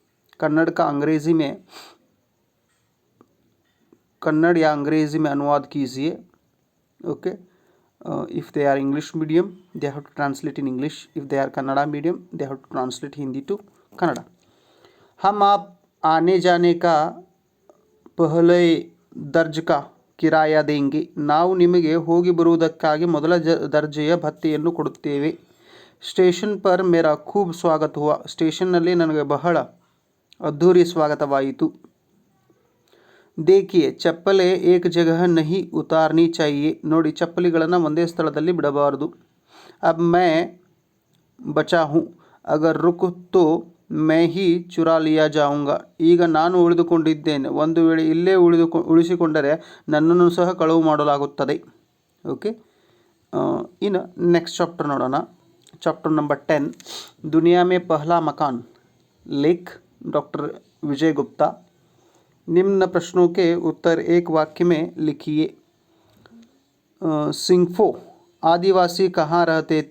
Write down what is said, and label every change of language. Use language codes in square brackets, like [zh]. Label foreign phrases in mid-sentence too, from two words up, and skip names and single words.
[hi] कन्नड़ या अंग्रेजी में अनुवाद कीजिए। [en] OK, if they are English medium they have to translate in English, if they are Kannada medium they have to translate Hindi to Kannada. [hi] हम आप आने जाने का पहले दर्ज का किराया देंगे. [kn] ನಾವು ನಿಮಗೆ ಹೋಗಿ ಬರುವುದಕ್ಕಾಗಿ ಮೊದಲ ದರ್ಜೆಯ ಭತ್ಯೆಯನ್ನು ಕೊಡುತ್ತೇವೆ. [hi] स्टेशन पर मेरा खूब स्वागत हुआ. [kn] ಸ್ಟೇಷನ್ನಲ್ಲಿ ನನಗೆ ಬಹಳ ಅದ್ಧೂರಿ ಸ್ವಾಗತವಾಯಿತು. [hi] देखिए चप्पले एक जगह नहीं उतारनी चाहिए. [kn] ನೋಡಿ, ಚಪ್ಪಲಿಗಳನ್ನು ಒಂದೇ ಸ್ಥಳದಲ್ಲಿ ಬಿಡಬಾರದು. [hi] अब मैं बचा हूँ, अगर रुक तो मैं ही चुरा लिया जाऊँगा. [kn] ಈಗ ನಾನು ಉಳಿದುಕೊಂಡಿದ್ದೇನೆ, ಒಂದು ವೇಳೆ ಇಲ್ಲೇ ಉಳಿಸಿಕೊಂಡರೆ ನನ್ನನ್ನು ಸಹ ಕಳವು ಮಾಡಲಾಗುತ್ತದೆ. ಓಕೆ, ಇನ್ನು [en] next chapter [kn] ನೋಡೋಣ. [en] chapter number [hi] 10, दुनिया में पहला मकान. लेख डॉक्टर विजय गुप्ता. निम्न प्रश्नों के उत्तर एक वाक्य में लिखिए. सिंगफो आदिवासी कहाँ रहते थे?